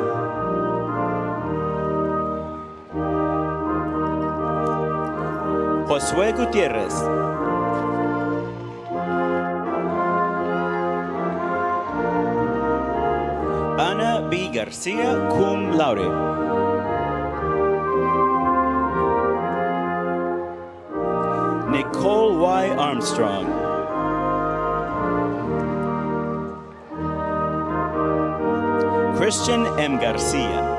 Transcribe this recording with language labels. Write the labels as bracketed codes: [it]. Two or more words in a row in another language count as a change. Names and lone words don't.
[en] Josué Gutierrez. Ana B. Garcia, [la] cum laude. [en] Nicole Y. Armstrong. Christian M. Garcia.